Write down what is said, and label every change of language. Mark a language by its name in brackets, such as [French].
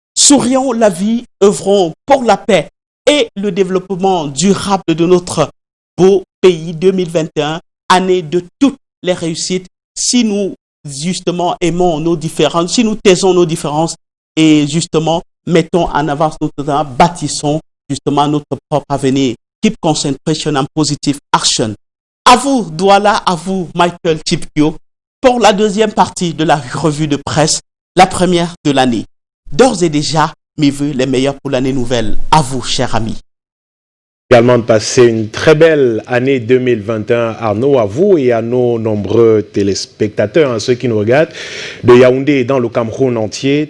[French] Sourions la vie, œuvrons pour la paix et le développement durable de notre beau pays 2021. Année de toutes les réussites, si nous justement aimons nos différences, si nous taisons nos différences et justement mettons en avance notre temps, bâtissons justement notre propre avenir. [English] Keep concentration and positive action. [French] À vous Douala, à vous Michael Chipkio pour la deuxième partie de la revue de presse, la première de l'année. D'ores et déjà, mes vœux les meilleurs pour l'année nouvelle. À vous, chers amis. Également de passer une très belle année 2021, Arnaud, à vous et à nos nombreux téléspectateurs, à ceux qui nous regardent de Yaoundé et dans le Cameroun entier.